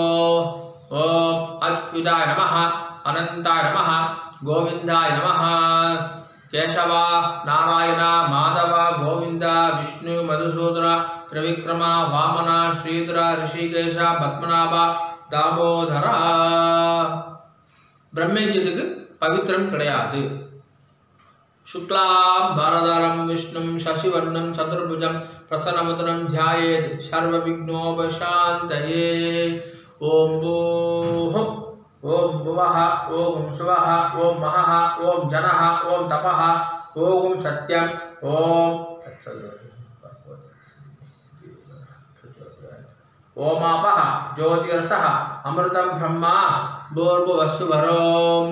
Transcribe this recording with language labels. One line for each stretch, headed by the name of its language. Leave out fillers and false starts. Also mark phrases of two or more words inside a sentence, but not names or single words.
Sanskrit: ॐ अच्युताय नमः अनन्ताय नमः गोविन्दाय नमः. கேசவ நாராயண மாதவ கோவிந்த விஷ்ணு மதுசூதன திரிவிக்ரம வாமன ஸ்ரீதர ரிஷிகேஷ பத்மநாப தாமோதரா.
Tamil: பிரம்மயஜ்யத்துக்கு பவித்திரம் கிடையாது.
Sanskrit: शुक्लां भरधरं विष्णुं शशिवर्णं चतुर्भुजं प्रसन्नवदनं ध्यायेत् सर्वविघ्नोपशान्तये. ओम भूः ओम भुवः ओम सुवः ओम महः ओम जनः ओम तपः ओम सत्यं ओम ओमापः ज्योतिरसः अमृतं ब्रह्मा भूर्भुवस्सुवरों.